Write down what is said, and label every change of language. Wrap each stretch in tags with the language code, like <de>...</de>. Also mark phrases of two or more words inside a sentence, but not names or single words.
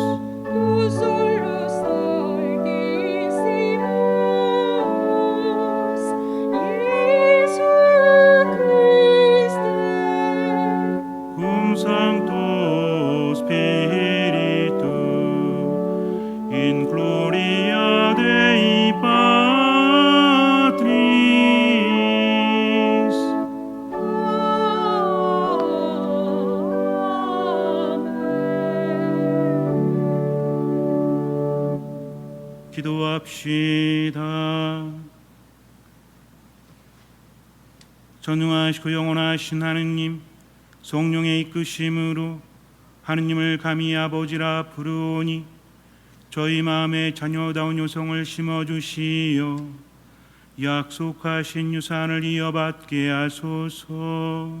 <la>tu solus Altissimus, Iesu Christe, cum Sancto Spiritu, in gloria Dei Patris.</la> <ko>아멘. 기도합시다. 전능하시고 영원하신 하느님, 성령의 이끄심으로 하느님을 감히 아버지라 부르오니 저희 마음에 자녀다운 요성을 심어주시어 약속하신 유산을 이어받게 하소서.</ko>